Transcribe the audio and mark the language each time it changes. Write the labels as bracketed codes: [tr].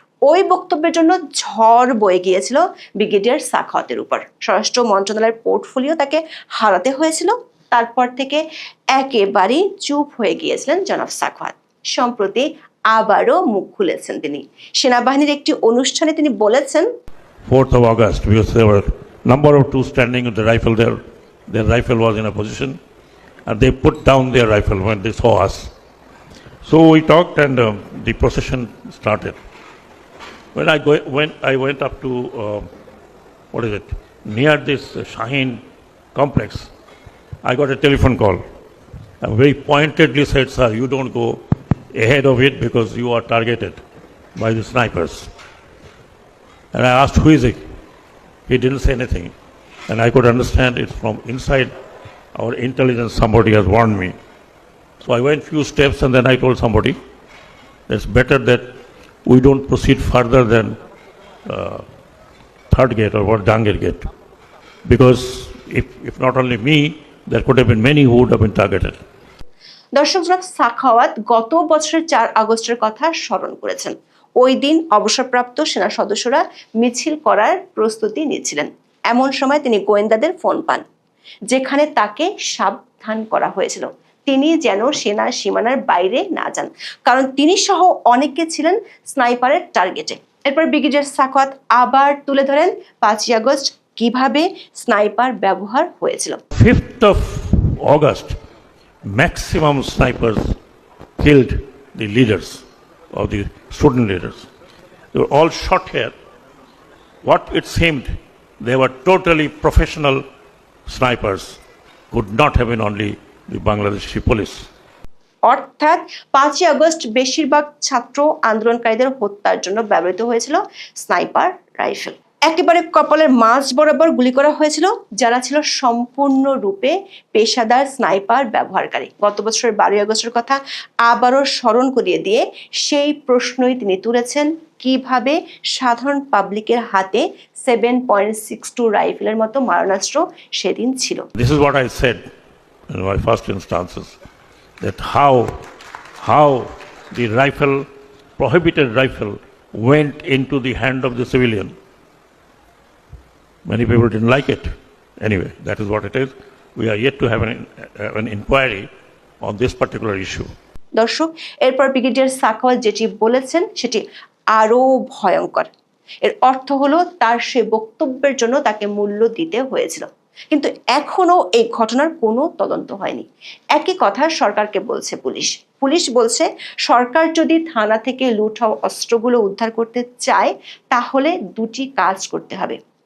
[bn] ওই বক্তব্যের জন্য ঝড় বয়ে গিয়েছিল ব্রিগেডিয়ার সাখাওয়াতের উপর। স্বরাষ্ট্র মন্ত্রণালয়ের পোর্টফোলিও তাকে হারাতে হয়েছিল। তারপর থেকে একেবারেই চুপ হয়ে গিয়েছিলেন জনাব সাখাওয়াত। সম্প্রতি আবারও মুখ খুলেছেন তিনি। সেনাবাহিনীর একটি অনুষ্ঠানে তিনি বলেছেন, [en] 4th of August, because there were number of two standing with the rifle there. Their rifle was in a position and they put down their rifle when they saw us. So we talked and the procession started. When I went up to, near this Shaheen complex, I got a telephone call. I very pointedly said, sir, you don't go ahead of it because you are targeted by the snipers. And I asked, who is it? He didn't say anything. And I could understand it's from inside our intelligence, somebody has warned me. So I went few steps and then I told somebody, it's better that we don't proceed further than third gate or what, Jangir gate. Because if not only me, there could have been many who would have been targeted. [bn] দর্শক, সাখাওয়াত গত বছরের 4 আগস্টের কথা স্মরণ করেছেন। ওই দিন অবসরপ্রাপ্ত সেনা সদস্যরা মিছিল করার প্রস্তুতি নিচ্ছিলেন। এমন সময় তিনি গোয়েন্দাদের ফোন পান, যেখানে তাকে সাবধান করা হয়েছিল তিনি যেন সেনা সীমানার বাইরে না যান, কারণ তিনি সহ অনেকে ছিলেন স্নাইপারের টার্গেটে। এরপর ব্রিগেডিয়ার সাখাওয়াত আবার তুলে ধরেন 5 আগস্ট কিভাবে স্নাইপার ব্যবহার হয়েছিল। [en] 5th of August, maximum snipers killed the leaders of the student leaders. They were all shot here. What it seemed, they were totally professional snipers, could not have been only the Bangladeshi police. [bn] অর্থাৎ 5ই August বেশিরভাগ ছাত্র আন্দোলনকারীদের হত্যার জন্য ব্যবহৃত হয়েছিল sniper rifle. একেবারে কপালের মাঝ বরাবর গুলি করা হয়েছিল যারা ছিল সম্পূর্ণরূপে পেশাদার স্নাইপার ব্যবহারকারী। গত বছরের 12ই আগস্টের কথা আবারও স্মরণ করিয়ে দিয়ে সেই প্রশ্নই তিনি তুলেছেন, কিভাবে সাধারণ পাবলিকের হাতে 7.62 রাইফেলের মতো মারণাস্ত্র সেদিন ছিল। [en] This is what I said in my first instances, that how the rifle, prohibited rifle, went into the hand of the civilian. Many people didn't like it. Anyway, that is what it is. We are yet to have an inquiry on this particular issue. [bn] দর্শক, এরপর brigadier Sakhawat যেটি বলেছেন সেটি আরো ভয়ঙ্কর। এর অর্থ হলো তার সে বক্তব্যের জন্য তাকে মূল্য দিতে হয়েছিল, কিন্তু এখনো এই ঘটনার কোনো তদন্ত হয়নি। একই কথা সরকারকে বলছে পুলিশ বলছে সরকার যদি থানা থেকে লুট হওয়া অস্ত্রগুলো উদ্ধার করতে চায় তাহলে দুটি কাজ করতে হবে।